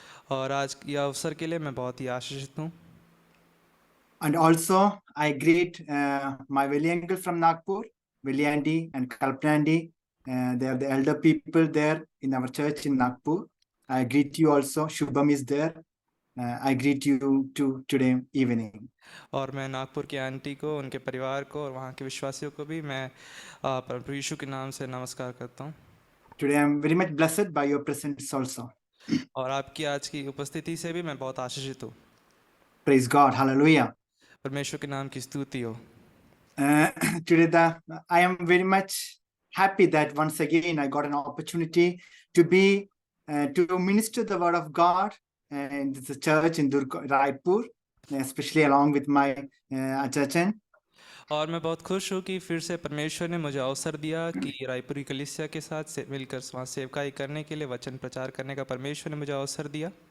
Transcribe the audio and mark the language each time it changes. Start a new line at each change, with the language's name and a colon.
Hindi: और आज के अवसर के लिए मैं बहुत ही आशीषित हूँ।
English: And also I greet my Veli uncle from Nagpur, Veli Andy and Kalpnandi. They are the elder people there in our church in Nagpur. I greet you also. Shubham is there. I greet you too today evening.
Hindi: और मैं नागपुर की aunty को, उनके परिवार को और वहाँ के विश्वासियों को भी मैं प्रभु यीशु के नाम से नमस्कार करता हूँ।
English: Today I am very much blessed by your presence also.
Hindi: और आपकी आज की उपस्थिति से भी मैं बहुत आशीषित हूँ।
English: Praise God. Hallelujah.
Hindi: परमेश्वर के नाम की स्तुति हो।
English: Today I am very much happy that once again I got an opportunity to be to minister the word of God in the church in Raipur, especially along with my Achachan.
Hindi: और मैं बहुत खुश हूँ कि फिर से परमेश्वर ने मुझे अवसर दिया कि रायपुर की कलीसिया के साथ मिलकर वहाँ सेवकाई करने के लिए, वचन प्रचार करने का परमेश्वर ने मुझे अवसर दिया।